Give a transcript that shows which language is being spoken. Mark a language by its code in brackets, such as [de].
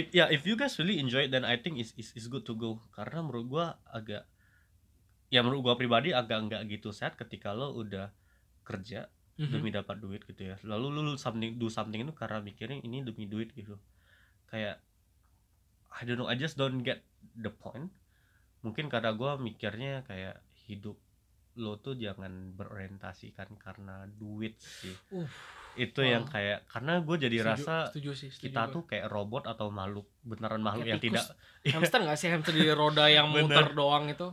[en] If you guys really enjoy it, then I think it's good to go. [id] Karena menurut gue agak, ya menurut gue pribadi agak enggak gitu sehat ketika lo udah kerja demi dapat duit gitu ya. Lalu lo [en] do something [id] itu karena mikirin ini demi duit gitu. [en] Kayak I don't know, I just don't get the point. [id] Mungkin karena gue mikirnya kayak hidup lo tuh jangan berorientasikan karena duit sih. Itu yang kayak, karena gue jadi setuju, tuh kayak robot atau makhluk, beneran makhluk yang tidak hamster gak sih, hamster di roda yang muter doang itu.